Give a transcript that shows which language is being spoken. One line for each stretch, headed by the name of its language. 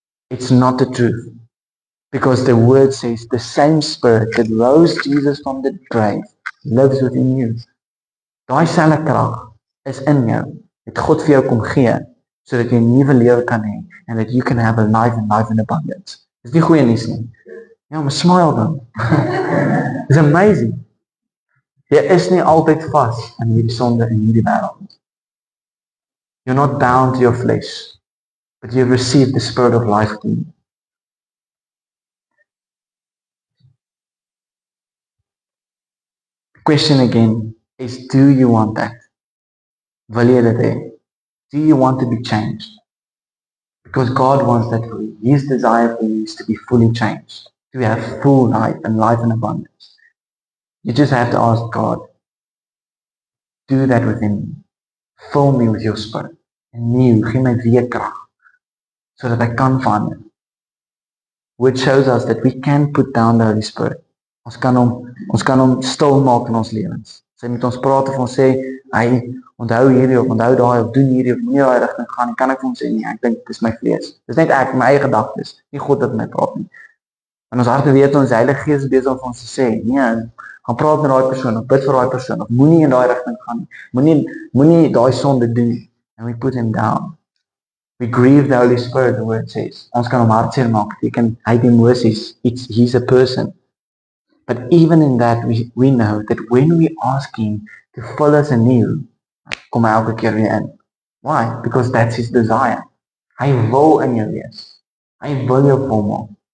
English: It's not the truth. Because the word says, the same Spirit that rose Jesus from the grave lives within you.
Afrikaans: Daai selfe krag is in jou. Het God vir jou kom gee, sodat jy 'n nuwe lewe kan hê,
English: and that you can have a life and life in abundance.
Afrikaans: Dis nie goeie nuus nie. Ja, maar smile dan.
English: It's amazing.
Afrikaans: Jy is nie altyd vas in hierdie sonde en hierdie wêreld.
English: You're not bound to your flesh, but you've received the Spirit of life in you. The question again is, do you want that?
Afrikaans: Wil jy dit hê?
English: Do you want to be changed? Because God wants that for you. His desire for you is to be fully changed, to have full life and life in abundance. You just have to ask God, do that within me. Fill me with your Spirit.
Afrikaans: En nieuw, gee my weer krag,
English: so that I can verander. Which shows us that we can put down the Holy Spirit.
Afrikaans: Ons kan hom stil maak in ons lewens. Sy met ons praat of ons sê, hy onthou hierdie of onthou daai of doen hierdie of moenie daai rigting gaan nie, kan ek vir hom sê nie, ek dink dis my vlees. Dis net ek, my eie gedagtes, nie God wat my praat nie. En ons harte weet ons Heilige Gees is besig om ons te sê, nee, gaan praat met daai persoon of bid vir daai persoon of moenie in daai rigting gaan nie. Moenie daai sonde doen nie.
English: And we put him down. We grieve the Holy Spirit, the word says.
Afrikaans: Ons kan hom hartseer maak, hy het emosies,
English: he's a person. But even in that, we know that when we ask Him to fill us anew,
Afrikaans: kom hy elke keer weer in.
English: Why? Because that's His desire.
Afrikaans: Hy wil in jou wees. Hy wil jou vol maak.